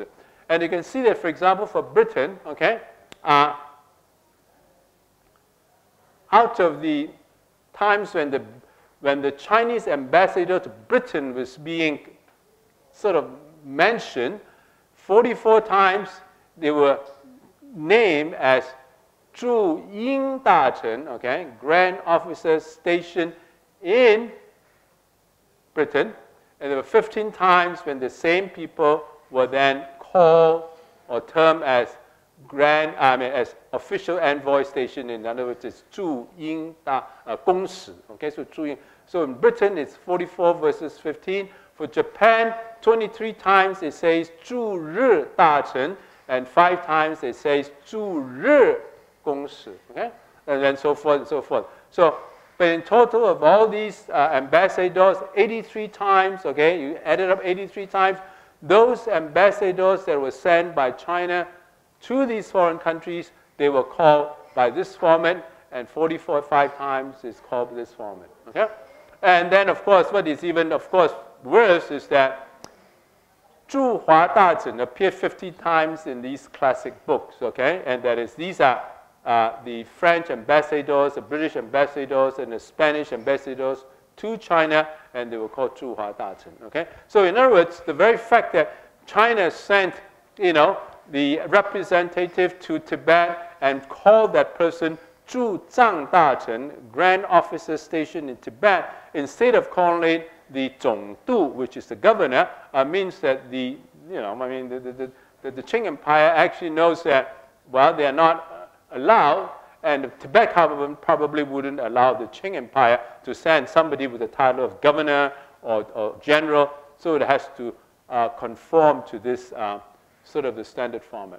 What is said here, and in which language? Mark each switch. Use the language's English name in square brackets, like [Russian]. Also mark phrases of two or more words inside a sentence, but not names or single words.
[English] And you can see that, for example, for Britain, okay, out of the times when the Chinese ambassador to Britain was being sort of mentioned, 44 times they were named as [Chinese] 驻英大臣, [English] okay, Grand Officer Station in Britain. And there were 15 times when the same people were then called or termed as as official envoy station. In other words, it's [Chinese] 驻英公使. [English] Okay, so [Chinese] 驻英. [English] So in Britain, it's 44 versus 15. For Japan, 23 times it says [Chinese] 驻日大臣, [English] and 5 times it says [Chinese] 驻日公使. [English] Okay, and then so forth and so forth. So, but in total of all these ambassadors, 83 times. Okay, you added up 83 times. Those ambassadors that were sent by China to these foreign countries, they were called by this format, and 45 times is called this format. Okay? And then, of course, what is even, of course, worse is that [Chinese] 驻华大臣 [English] appeared 50 times in these classic books. Okay? And that is, these are the French ambassadors, the British ambassadors, and the Spanish ambassadors to China, and they were called [Chinese] 驻华大臣. [English] Okay? So in other words, the very fact that China sent, the representative to Tibet and called that person [Chinese] 驻藏大臣, [English] Grand Officer Station in Tibet, instead of calling it the 总督, which is the governor, means that the Qing Empire actually knows that, well, they are not allowed, and the Tibet government probably wouldn't allow the Qing Empire to send somebody with the title of governor or general, so it has to conform to this sort of the standard format.